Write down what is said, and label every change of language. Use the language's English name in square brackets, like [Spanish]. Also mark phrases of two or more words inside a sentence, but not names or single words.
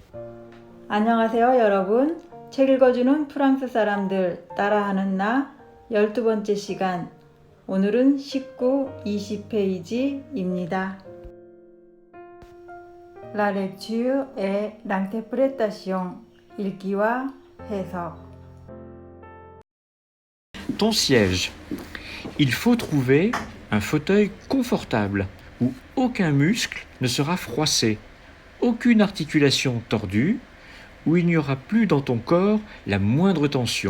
[Korean] 안녕하세요, 여러분. 책 읽어주는 프랑스 사람들 따라하는 나 12번째 시간. 오늘은 19, 20페이지입니다. [French] La lecture et l'interprétation. [Korean] 읽기와 해석. [French] Ton siège. Il faut trouver un fauteuil confortable où aucun muscle ne sera froissé, aucune articulation tordue, où il n'y aura plus dans ton corps la moindre tension.